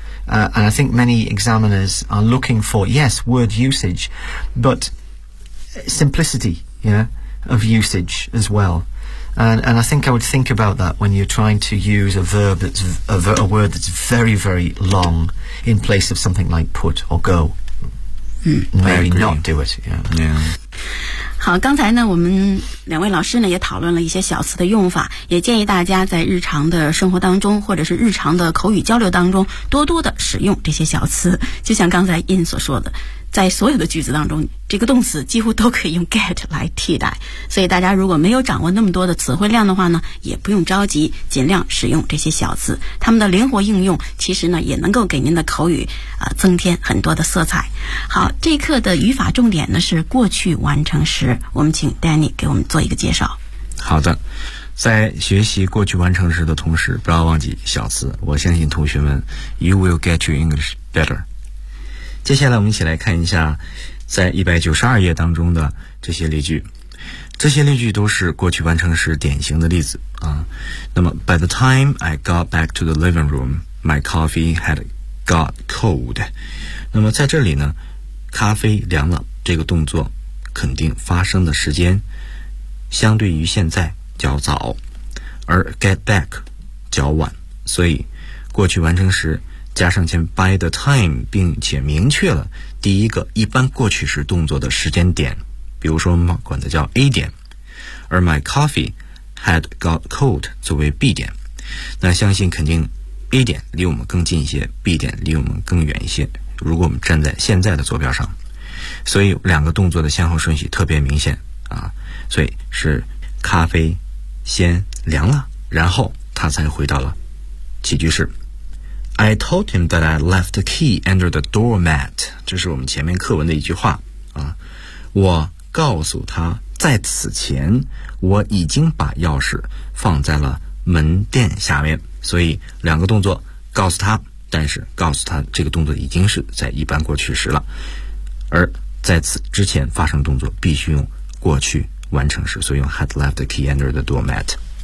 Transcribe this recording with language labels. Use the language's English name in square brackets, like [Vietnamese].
[English] And I think many examiners are looking for, yes, word usage, but simplicity, yeah, of usage as well. And I think I would think about that when you're trying to use a verb that's a word that's very, very long in place of something like put or go. Maybe not do it. Yeah. [Chinese] 好，刚才呢，我们两位老师呢也讨论了一些小词的用法，也建议大家在日常的生活当中或者是日常的口语交流当中多多的使用这些小词。就像刚才Ian所说的，在所有的句子当中，这个动词几乎都可以用 get 来替代，所以大家如果没有掌握那么多的词汇量的话呢，也不用着急，尽量使用这些小词，它们的灵活应用其实呢也能够给您的口语增添很多的色彩。好，这一课的语法重点呢是过去完成时，我们请 Danny 给我们做一个介绍。好的，在学习过去完成时的同时，不要忘记小词，我相信同学们 [English] you will get your English better。 [Chinese] 接下来我们一起来看一下在192页当中的这些例句。这些例句都是过去完成时典型的例子啊。那么 [English] ,by the time I got back to the living room, my coffee had got cold. [Chinese] 那么在这里呢，咖啡凉了这个动作肯定发生的时间相对于现在较早，而 get back 较晚，所以过去完成时加上前 [English] by the time, [Chinese] 并且明确了第一个一般过去时动作的时间点，比如说我们管它叫 A 点，而 [English] my coffee had got cold [Chinese] 作为 B 点，那相信肯定 A 点离我们更近一些， B 点离我们更远一些，如果我们站在现在的坐标上，所以两个动作的先后顺序特别明显啊，所以是咖啡先凉了，然后他才回到了起居室。 [English] I told him that I left the key under the doormat. [Chinese] 这是我们前面课文的一句话啊。我告诉他，在此前我已经把钥匙放在了门垫下面。所以两个动作，告诉他，但是告诉他这个动作已经是在一般过去时了，而在此之前发生动作必须用过去完成时，所以用 [English] had left the key under the doormat.